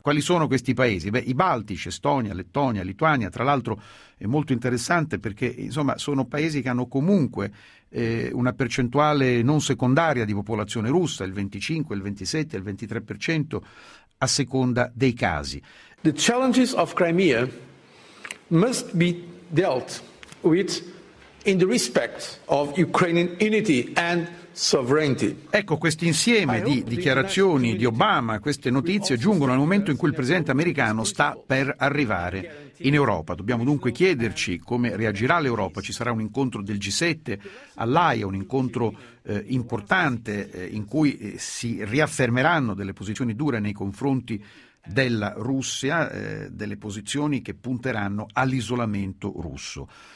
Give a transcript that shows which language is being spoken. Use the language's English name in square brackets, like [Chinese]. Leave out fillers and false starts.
[Italian] Quali sono questi paesi? I Baltici, Estonia, Lettonia, Lituania, tra l'altro è molto interessante perché sono paesi che hanno comunque una percentuale non secondaria di popolazione russa, il 25, il 27, il 23%, a seconda dei casi. [English] The challenges of Crimea must be dealt with in the respect of Ukrainian unity and sovereignty. [Italian] Ecco, questo insieme di dichiarazioni di Obama, queste notizie giungono al momento in cui il presidente americano sta per arrivare in Europa. Dobbiamo dunque chiederci come reagirà l'Europa. Ci sarà un incontro del G7 all'Aia, un incontro importante in cui si riaffermeranno delle posizioni dure nei confronti della Russia, delle posizioni che punteranno all'isolamento russo.